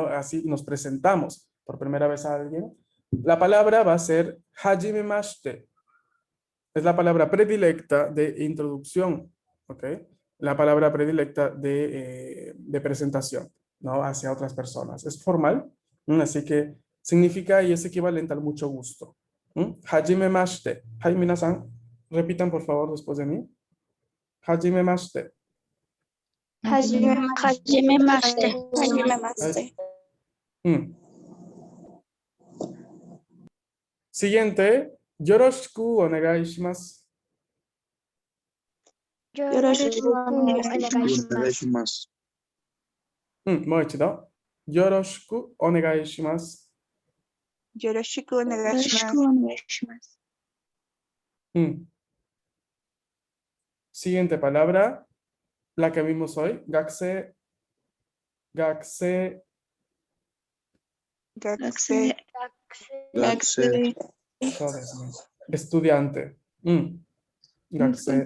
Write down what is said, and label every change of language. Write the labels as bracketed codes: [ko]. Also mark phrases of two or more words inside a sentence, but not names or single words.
[es] Así nos presentamos por primera vez a alguien, la palabra va a ser hajimemashite. Es la palabra predilecta de introducción, ¿ok? La palabra predilecta de presentación, ¿no? Hacia otras personas. Es formal, así que significa y es equivalente al mucho gusto. [ja] はじめまして. はい、皆さん, [es] repitan por favor después de mí. [ja] はじめまして. Hajime はじめまして. Hajime はい。うん. [es] Siguiente, [ja] よろしくお願いします. よろしくお願いします. Moichido. よろしくお願いします. よろしくお願いします. Onegaishimasu. [es] Siguiente palabra, la que vimos hoy, [ja] 学生、学生, 学生. 学生. [es] estudiante. Gakse,